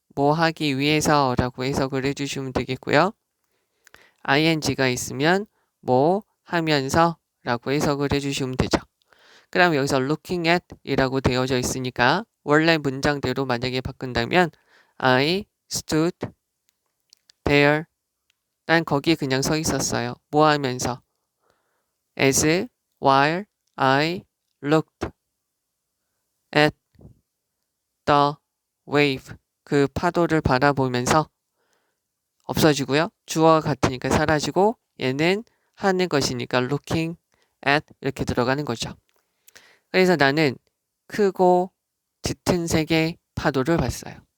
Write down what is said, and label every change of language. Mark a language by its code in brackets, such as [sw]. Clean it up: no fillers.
[ko] 뭐 하기 위해서라고 해석을 해주시면 되겠고요. ing가 있으면 뭐 하면서 라고 해석을 해주시면 되죠. 그럼 여기서 [en] looking at [ko] 이라고 되어져 있으니까 원래 문장대로 만약에 바꾼다면 [en] I stood there. [ko] 난 거기에 그냥 서 있었어요. 뭐 하면서? [en] as while I looked at the wave. [ko] 그 파도를 바라보면서 없어지고요. 주어가 같으니까 사라지고 얘는 하는 것이니까 [en] looking at [ko] 이렇게 들어가는 거죠. 그래서 나는 크고 짙은 색의 파도를 봤어요.